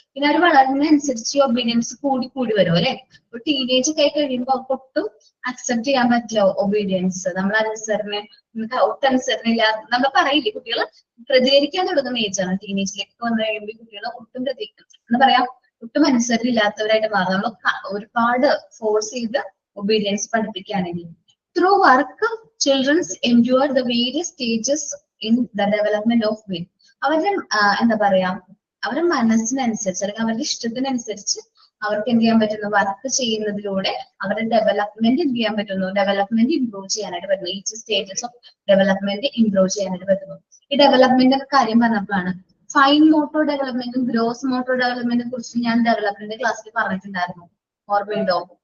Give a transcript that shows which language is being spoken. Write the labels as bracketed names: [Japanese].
[Malayalam] പിന്നെ അവർ വളരുന്നതനുസരിച്ച് ഈ ഒബീഡിയൻസ് കൂടി കൂടി വരും അല്ലെ. ഒരു ടീനേജ് ഒക്കെ ആയി കഴിയുമ്പോൾ അവർക്ക് ഒട്ടും അക്സെപ്റ്റ് ചെയ്യാൻ പറ്റില്ല ഒബീഡിയൻസ്. നമ്മൾ ഒട്ടും അനുസരണ ഇല്ലാതെ നമ്മൾ പറയില്ലേ, കുട്ടികൾ പ്രതികരിക്കാൻ തുടങ്ങുന്ന ഏജാണ്. ടീനേജിലേക്ക് വന്നു കഴിയുമ്പോൾ കുട്ടികൾ ഒട്ടും എന്താ പറയാ, ഒട്ടും അനുസരണ ഇല്ലാത്തവരായിട്ട് മാറും. നമ്മൾ ഒരുപാട് ഫോഴ്സ് ചെയ്ത് obedience പഠിപ്പിക്കുകയാണെങ്കിൽ. [English] Through work, children endure the various stages in the development of will. [Malayalam] അവരുടെ എന്താ പറയാ, അവരുടെ മനസ്സിനനുസരിച്ച് അല്ലെങ്കിൽ അവരുടെ ഇഷ്ടത്തിനനുസരിച്ച് അവർക്ക് എന്ത് ചെയ്യാൻ പറ്റുന്നു? വർക്ക് ചെയ്യുന്നതിലൂടെ അവരുടെ ഡെവലപ്മെന്റ് എന്ത് ചെയ്യാൻ പറ്റുന്നു? ഡെവലപ്മെന്റ് ഇംപ്രൂവ് ചെയ്യാനായിട്ട് പറ്റുന്നു. [English] each stages of development [Malayalam] improve ചെയ്യാനായിട്ട് പറ്റുന്നു. ഈ ഡെവലപ്മെന്റിന്റെ കാര്യം പറഞ്ഞപ്പോഴാണ് ഫൈൻ മോട്ടോർ ഡെവലപ്മെന്റും ഗ്രോസ് മോട്ടോർ ഡെവലപ്മെന്റിനെ കുറിച്ച് ഞാൻ ഡെവലപ്മെന്റ് ക്ലാസ്സിൽ പറഞ്ഞിട്ടുണ്ടായിരുന്നു. ഓർമ്മയുണ്ടോ?